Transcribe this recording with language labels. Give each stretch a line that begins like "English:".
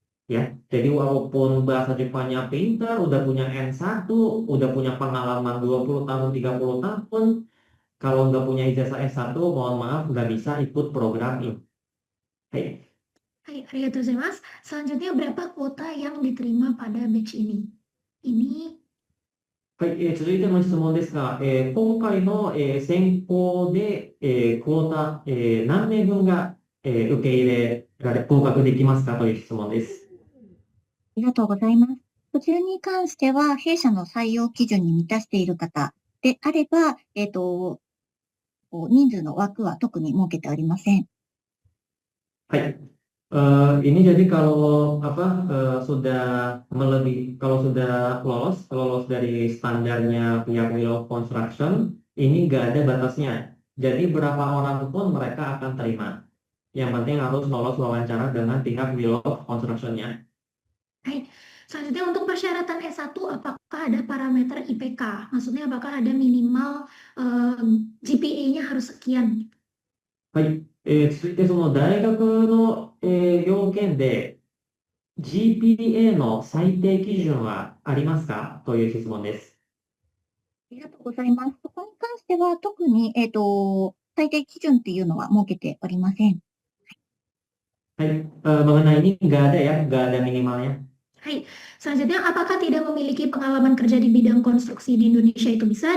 Indonesian: Ya, jadi walaupun bahasa Jepangnya pintar, udah punya N1, udah punya pengalaman 20 tahun, 30 tahun, kalau nggak punya ijazah S1, mohon maaf, nggak bisa ikut program ini.
Japanese: Hai. Hai, arigatou gozaimasu.
Indonesian: Selanjutnya, berapa kuota yang diterima pada batch ini? Ini
Japanese: はい、続いての質問ですが、今回の、選考で、クォータ、何名分が、受け入れられ、合格できますかという質問です。ありがとうございます。こちらに関しては、弊社の採用基準に満たしている方であれば、人数の枠は特に設けておりません。はい。
Indonesian: Ini jadi kalau sudah kalau sudah lolos dari standarnya pihak Wheel of Construction, ini nggak ada batasnya. Jadi berapa orang pun mereka akan terima. Yang penting harus lolos wawancara dengan pihak Wheel of Construction-nya.
Japanese: Hai.
Indonesian: Selanjutnya untuk persyaratan S1, apakah ada parameter IPK? Maksudnya apakah ada minimal GPA-nya harus sekian?
Japanese: はい。続いてその大学の、要件で GPA の最低基準はありますかという質問です。ありがとうございます。そこに関しては特に、最低基準っていうのは設けておりません。はい。
Indonesian: mengenai ini nggak ada ya, nggak ada minimalnya.
Japanese: はい。
Indonesian: Selanjutnya, apakah tidak memiliki pengalaman kerja di bidang konstruksi di Indonesia itu bisa?